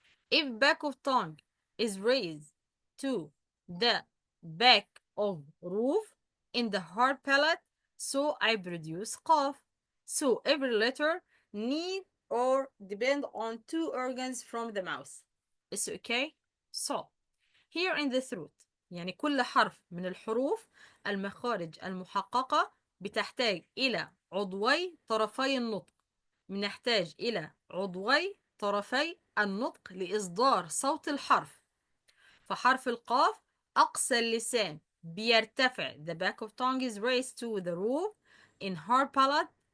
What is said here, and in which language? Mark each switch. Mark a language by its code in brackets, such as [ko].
[en] If back of tongue is raised to the back of roof in the hard palate, so I produce قاف. So every letter need or depend on two organs from the mouth. It's okay? So here in the throat، [ar] يعني كل حرف من الحروف المخارج المحققة بتحتاج إلى عضوي طرفي النطق. بنحتاج إلى عضوي طرفي النطق لإصدار صوت الحرف. فحرف القاف أقصى اللسان بيرتفع. [en] The back of tongue is raised to the roof in hard palate.